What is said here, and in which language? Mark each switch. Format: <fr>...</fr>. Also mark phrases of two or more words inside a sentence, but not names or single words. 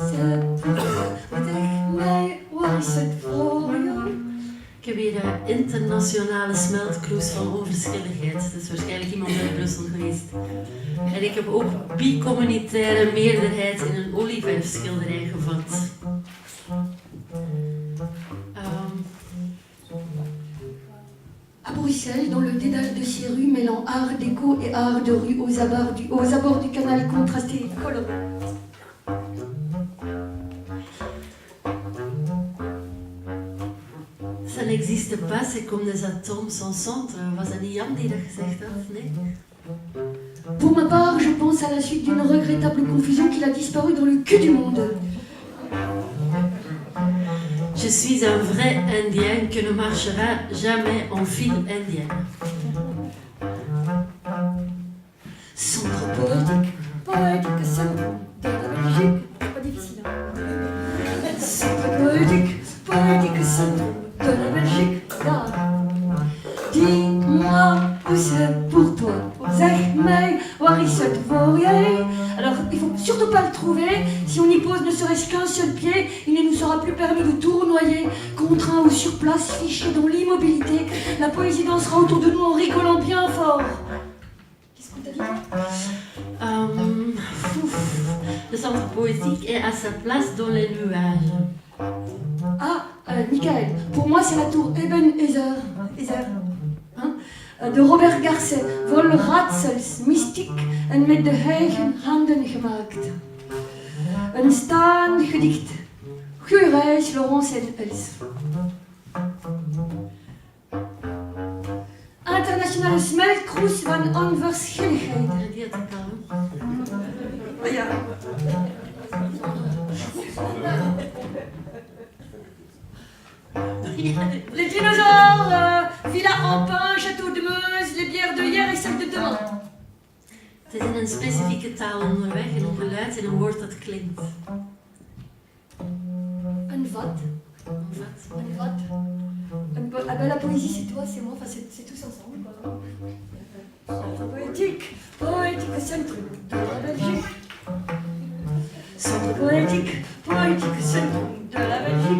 <nl>Ik heb hier internationaal internationale smeltkroes van onverschilligheid. Dat is waarschijnlijk iemand uit Brussel geweest. En ik heb ook bicommunitaire meerderheid in een olieverfschilderij gevat.</nl> <fr>À Bruxelles, dans le dédale de ces rues mêlant art déco et art de rue aux abords du canal contrasté et coloré. Ça n'existe pas, c'est comme des atomes sans centre.</fr> <nl>Was dat niet Jan die dat gezegd had? Nee?</nl> <fr>Pour ma part, je pense à la suite d'une regrettable confusion qu'il a disparu dans le cul du monde. Je suis un vrai Indien qui ne marchera jamais en file indienne. Centre poétique, poétique, centre de la Belgique. Pas difficile, hein? Centre poétique, poétique, centre de la Belgique. Là. Dis-moi où c'est pour toi.</fr> <nl>Zeg mij, waar is het voor jij?</nl> <fr>Alors, il faut surtout pas le trouver. Si on y pose ne serait-ce qu'un seul pied, il ne nous sera plus permis de tournoyer, contraint ou sur place, fiché dans l'immobilité. La poésie dansera autour de nous en rigolant bien fort. Qu'est-ce qu'on t'a dit? Le centre poétique est à sa place dans les nuages. Ah, Michael, pour moi c'est la tour Ebenezer. Hein?</fr> <nl>De Robert Garcia, vol raadsels, mystiek en met de eigen handen gemaakt. Een staand gedicht. Goeie reis, Laurence en Els. Internationale smeltkroes van onverschilligheid. En die had ik al. Ah ja.</nl> <fr>Les dinosaures, Villa en Pin, Château de Meuse, les bières de hier et celles de demain.</fr> <nl>Het is in een specifieke taal onderweg, in een geluid, in een woord dat klinkt.</nl> <fr>Un vat. Un vat. Ah ben la poésie c'est toi, c'est moi, enfin c'est tous ensemble quoi. Centre poétique, poétique, centre de la Belgique. Centre poétique, poétique, centre de la Belgique.</fr>